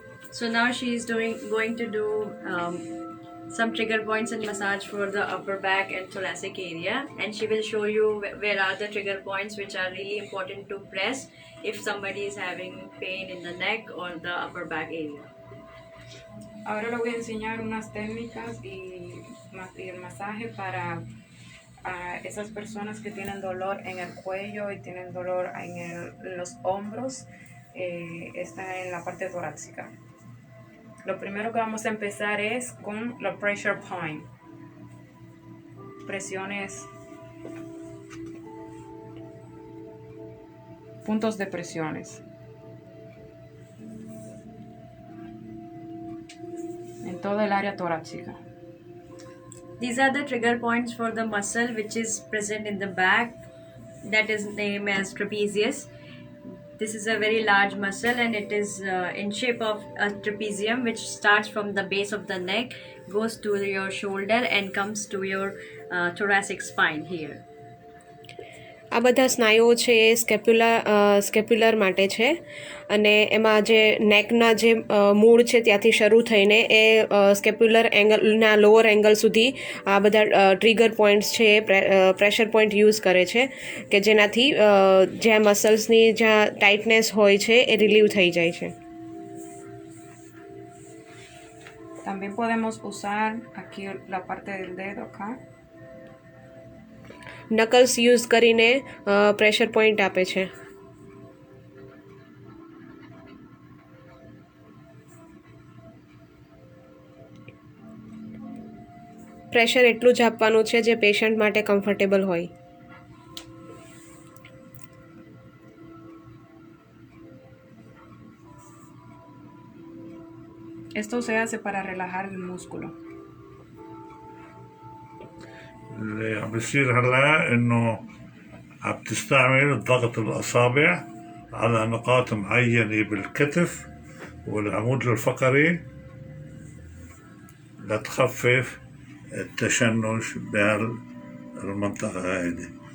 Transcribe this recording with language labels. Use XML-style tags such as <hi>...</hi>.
<en>So now she is going to do some trigger points and massage for the upper back and thoracic area, and she will show you where are the trigger points which are really important to press if somebody is having pain in the neck or the upper back area.</en> <es>Ahora le voy a enseñar unas técnicas y el masaje para esas personas que tienen dolor en el cuello y tienen dolor en los hombros, está en la parte torácica. Lo primero que vamos a empezar es con los</es> <en>pressure point,</en> <es>presiones, puntos de presiones. En toda el área torácica.</es> <en>These are the trigger points for the muscle which is present in the back, that is named as trapezius. This is a very large muscle and it is in shape of a trapezium, which starts from the base of the neck, goes to your shoulder and comes to your thoracic spine here.</en> <gu>આ બધા સ્નાયુઓ છે એ સ્કેપ્યુલર માટે છે, અને એમાં જે નેકના જે મૂળ છે ત્યાંથી શરૂ થઈને એ સ્કેપ્યુલર એંગલના લોઅર એંગલ સુધી આ બધા ટ્રિગર પોઈન્ટ્સ છે એ પ્રેશર પોઈન્ટ યુઝ કરે છે, કે જેનાથી જ્યાં મસલ્સની જ્યાં ટાઇટનેસ હોય છે એ રિલીવ થઈ જાય છે.</gu> <es>También podemos usar aquí la parte del dedo acá.</es> <gu>નકલ્સ use કરીને પ્રેશર પોઈન્ટ આપે છે. પ્રેશર એટલું જ આપવાનું છે જે પેશન્ટ માટે કમ્ફર્ટેબલ હોય.</gu> <es>Esto se hace para relajar el músculo.</es> <ar>اللي عم بيصير هلا انه عم تستعمل ضغط الاصابع على نقاط معينة بالكتف والعمود الفقري لتخفف التشنج بهالمنطقة هذه.</ar>